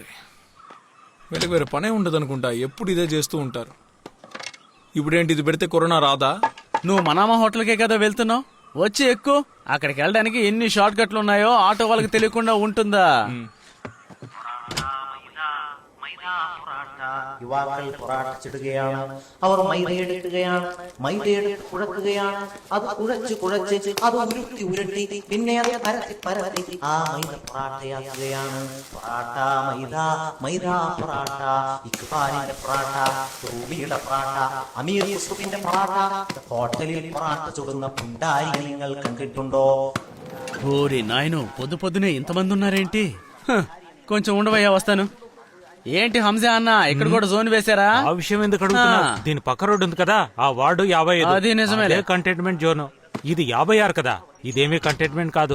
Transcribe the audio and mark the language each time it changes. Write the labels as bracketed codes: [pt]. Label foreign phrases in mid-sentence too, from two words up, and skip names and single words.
[te] వీళ్ళకి వేరే పనే ఉండదు అనుకుంటా, ఎప్పుడు ఇదే చేస్తూ ఉంటారు. ఇప్పుడేంటి, ఇది పెడితే కరోనా రాదా? నువ్వు మనామా హోటల్కే కదా వెళ్తున్నావు, వచ్చి ఎక్కువ. అక్కడికి వెళ్ళడానికి ఎన్ని [en] short cuts [te] ఉన్నాయో ఆటో వాళ్ళకి తెలియకుండా ఉంటుందా? [ml] യുവാക്കൾ പൊറാട്ടിച്ചിടുകയാണ്. അവർ മൈദയെടുക്കുകയാണ്, മൈദയെടുത്ത് കുഴക്കുകയാണ്. അത് കുഴച്ച് അത് ഉരുട്ടി പിന്നെ അത് പരത്തി ആ മൈദ പൊറാട്ടയാക്കുകയാണ്. പൊറാട്ട മൈദ പൊറാട്ട, ഇക്ബാലിന്റെ പൊറാട്ട, റൂബിയുടെ പൊറാട്ട, അമീർ യൂസുഫിന്റെ പൊറാട്ട. ഹോട്ടലിൽ പൊറാട്ട ചുടുന്ന പുണ്ടാരി നിങ്ങൾ കണ്ടിട്ടുണ്ടോ? [te] ఓరి నాయను పొద్దు పొద్దునే ఇంతమంది ఉన్నారేంటి? హ, కొంచెం ఉండవయ్యా వస్తాను. ఏంటి హంసా అన్న ఇక్కడ కూడా జోన్ వేశారా? ఆ విషయం ఎందుకు అడుగుతున్నా? దీని పక్క రోడ్డు ఉంది కదా, ఆ వార్డు 55. అది నిజమేలే. [en] containment zone. [te] ఇది 56 కదా, ఇదేమీ కంటైన్మెంట్ కాదు.